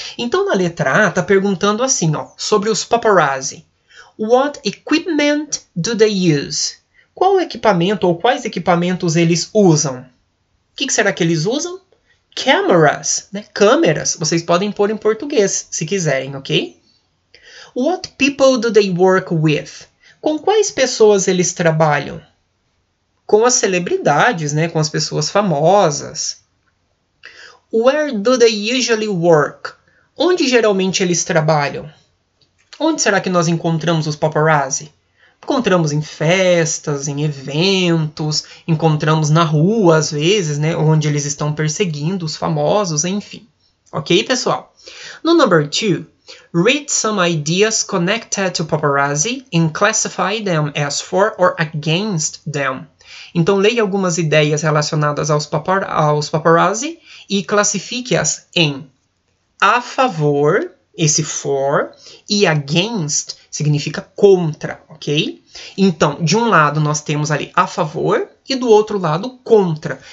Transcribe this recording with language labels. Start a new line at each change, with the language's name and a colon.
Portuguese: Então, na letra A, está perguntando assim, ó, sobre os paparazzi.
English: What equipment do they use?
Portuguese: Qual equipamento ou quais equipamentos eles usam? O que será que eles usam? Cameras, né? Câmeras. Vocês podem pôr em português, se quiserem, ok?
English: What people do they work with?
Portuguese: Com quais pessoas eles trabalham? Com as celebridades, né? Com as pessoas famosas.
English: Where do they usually work?
Portuguese: Onde geralmente eles trabalham? Onde será que nós encontramos os paparazzi? Encontramos em festas, em eventos, encontramos na rua às vezes, né, onde eles estão perseguindo os famosos, enfim. Ok, pessoal?
English: No number 2, read some ideas connected to paparazzi and classify them as for or against them.
Portuguese: Então, leia algumas ideias relacionadas aos paparazzi e classifique-as em a favor, esse for, e against significa contra, ok? Então, de um lado nós temos ali a favor e do outro lado contra.